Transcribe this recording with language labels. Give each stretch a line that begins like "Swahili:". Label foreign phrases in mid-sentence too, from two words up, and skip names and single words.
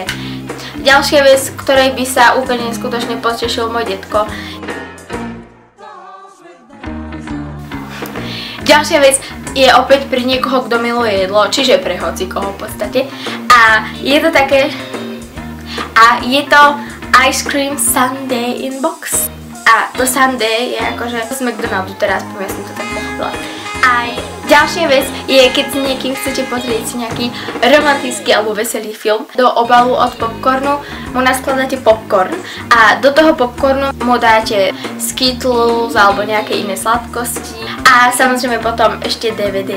Slovak: Ďalšia vec, ktorej by sa úplne skutočne potešil môj detko. Ďalšia vec je opäť pri niekoho, kto miluje jedlo, čiže pre hocikoho v podstate. A je to také... A je to
English: Ice Cream Sundae in Box.
Slovak: A to Sundae je akože z McDonaldu teraz, ja som to tak pochopila. A ďalšia vec je, keď si niekým chcete pozrieť si nejaký romantický alebo veselý film, do obalu od popcornu mu naskladáte popcorn a do toho popcornu mu dáte Skittles alebo nejaké iné sladkosti a samozrejme potom ešte DVD.